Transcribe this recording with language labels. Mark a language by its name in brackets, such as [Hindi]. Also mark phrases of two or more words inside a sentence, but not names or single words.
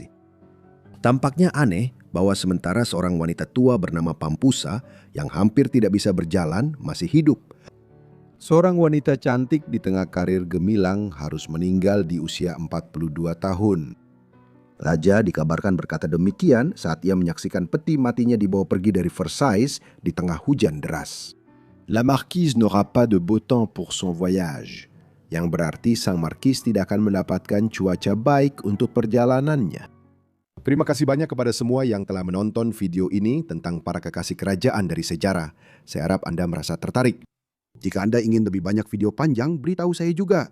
[Indonesian] Tampaknya aneh bahwa sementara seorang wanita tua bernama Pampusa yang hampir tidak bisa berjalan masih hidup. Seorang wanita cantik di tengah karir gemilang harus meninggal di usia 42 tahun. Raja dikabarkan berkata demikian saat ia menyaksikan peti matinya dibawa pergi dari Versailles di tengah hujan deras. [French] La marquise n'aura pas de beau temps pour son voyage, [Indonesian] yang berarti sang markis tidak akan mendapatkan cuaca baik untuk perjalanannya. Terima kasih banyak kepada semua yang telah menonton video ini tentang para kekasih kerajaan dari sejarah. Saya harap Anda merasa tertarik. Jika Anda ingin lebih banyak video panjang, beritahu saya juga.